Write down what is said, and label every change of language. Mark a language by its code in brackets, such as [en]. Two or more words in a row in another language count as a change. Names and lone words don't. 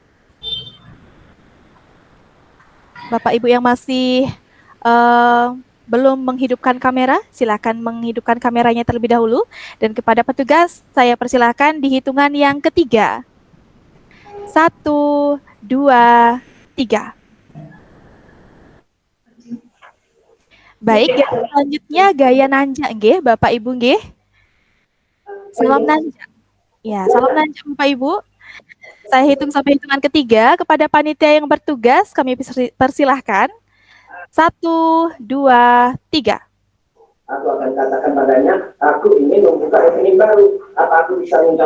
[id] Bapak Ibu yang masih belum menghidupkan kamera, silakan menghidupkan kameranya terlebih dahulu. Dan kepada petugas, saya persilahkan di hitungan yang ketiga. 1, 2, 3. Baik, selanjutnya gaya nanja nggih, Bapak Ibu nggih. Salam nanja. Ya, salam nanja Bapak Ibu. Saya hitung sampai hitungan ketiga. Kepada panitia yang bertugas kami persilahkan. 1, 2, 3. Aku akan katakan padanya, aku ingin membuka rekening baru. Apa aku bisa minta?